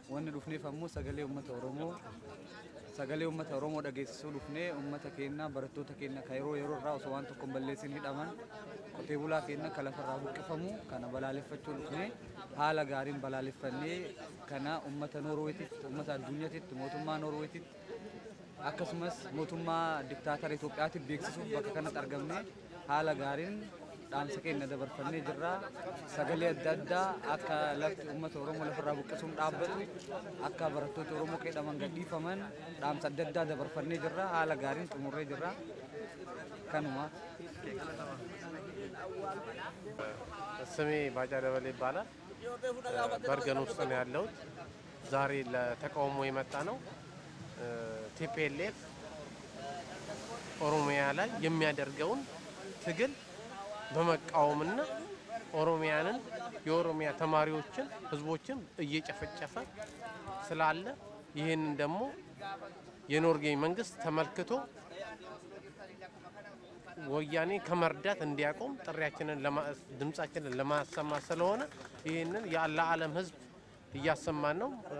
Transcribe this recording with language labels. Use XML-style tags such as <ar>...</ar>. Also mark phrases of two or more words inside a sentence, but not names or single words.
<om>wanni dhufneef ammoo sagalee uummata Oromoo sagalee uummata Oromoo dhageessisuu dhufnee uummata keenya barattoota keenya ka yeroo irraa osoo waan tokko hin balleessin hidhaman qotee bulaa keenya ka lafarraa buqqifamu kana balaaleffachuu dhufnee haala gaariin balaaleffannee kana uummata Noorweetitti uummata addunyaatitti mootummaa Noorweetitti akkasumas mootummaa diktaatara Itoophiyaatiif beeksisuuf bakka kanatti argamne haala gaariin dhaamsa keenya dabarfannee jirra. Sagalee adda addaa akka lafti uummata Oromoo lafarraa buqqisuun dhaabbatu akka barattoota Oromoo hidhaman gadhiifaman dhaamsa adda addaa dabarfannee jirra. Haala gaariin xumurree jirra. Kanuma.</om> <am>ስሜ ባጫ ደበሌ ይባላል። በርገን ውስጥ ነው ያለሁት። ዛሬ ለተቃውሞ የመጣ ነው። ቲፒኤልኤፍ ኦሮሚያ ላይ የሚያደርገውን ትግል በመቃወምና ኦሮሚያንን የኦሮሚያ ተማሪዎችን ህዝቦችን እየጨፈጨፈ ስላለ ይሄንን ደግሞ የኖርዌይ መንግስት ተመልክቶ ወያኔ ከመርዳት እንዲያቆም ጥሪያችንን ድምጻችንን ለማሰማት ስለሆነ ይሄንን ለዓለም ህዝብ እያሰማን ነው።</am>